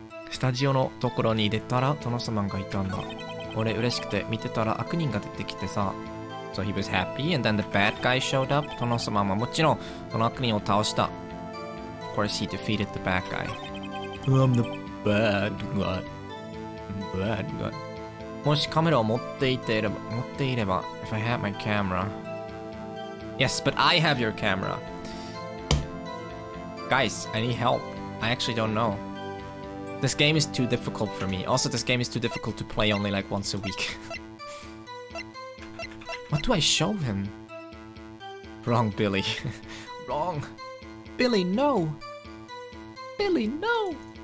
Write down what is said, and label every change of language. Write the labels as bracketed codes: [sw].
[ja] スタジオのところに出たら殿様がいたんだ。俺嬉しくて見てたら悪人が出てきてさ。 [en] So he was happy, and then the bad guy showed up. [ja] 殿様はもちろんその悪人を倒した。 [en] Of course, he defeated the bad guy. I'm the bad guy. Bad guy. [ja] もしカメラを持っていれば、 [en] if I had my camera. Yes, but I have your camera. Guys, I need help. I actually don't know. This game is too difficult for me. Also, this game is too difficult to play only like once a week. What do I show him? Wrong, Billy. Wrong. Billy, no. Billy, no.